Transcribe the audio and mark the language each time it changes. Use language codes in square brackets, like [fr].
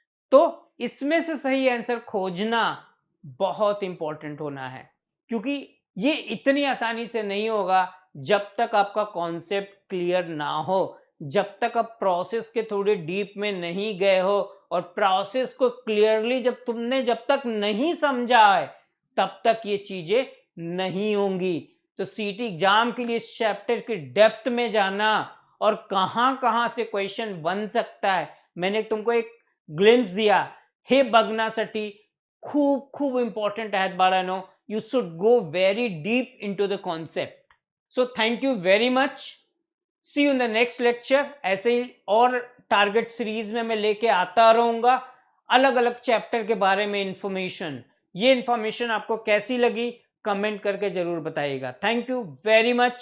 [hi] तो इसमें से सही आंसर खोजना बहुत इंपॉर्टेंट होना है, क्योंकि ये इतनी आसानी से नहीं होगा जब तक आपका कॉन्सेप्ट क्लियर ना हो, जब तक आप प्रोसेस के थोड़े डीप में नहीं गए हो, और प्रोसेस को क्लियरली जब तक नहीं समझा है तब तक ये चीजें नहीं होंगी। तो सीटी एग्जाम के लिए इस चैप्टर की डेप्थ में जाना और कहां कहां से क्वेश्चन बन सकता है, मैंने तुमको एक ग्लिम्स दिया। [mr] हे बघण्यासाठी खूप खूप इंपॉर्टंट आहेत बाळांनो, [en] You should go very deep into the concept. So thank you very much, see you in the next lecture. [hi] ऐसे ही और टारगेट सीरीज में मैं लेके आता रहूंगा अलग अलग चैप्टर के बारे में इंफॉर्मेशन। ये इंफॉर्मेशन आपको कैसी लगी कमेंट करके जरूर बताइएगा। [en] Thank you very much.